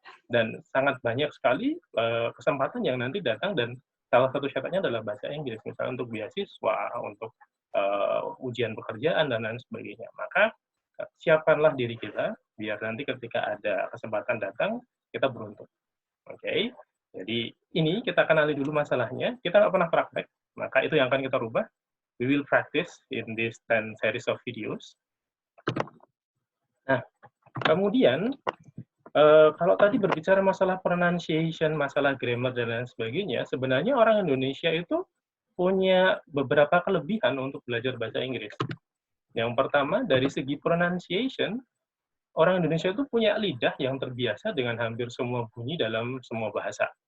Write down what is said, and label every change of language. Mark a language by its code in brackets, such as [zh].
[id] Dan sangat banyak sekali kesempatan yang nanti datang dan salah satu syaratnya adalah bahasa Inggris, misalnya untuk beasiswa, untuk ujian pekerjaan dan lain sebagainya. Maka siapkanlah diri kita biar nanti ketika ada kesempatan datang kita beruntung. Oke, jadi ini kita kenali dulu masalahnya. Kita nggak pernah praktek, maka itu yang akan kita rubah. [en] We will practice in this 10 series of videos. [id] Nah, kemudian kalau tadi berbicara masalah pronunciation, masalah grammar dan lain sebagainya, sebenarnya orang Indonesia itu punya beberapa kelebihan untuk belajar bahasa Inggris. Yang pertama, dari segi pronunciation, orang Indonesia itu punya lidah yang terbiasa dengan hampir semua bunyi dalam semua bahasa.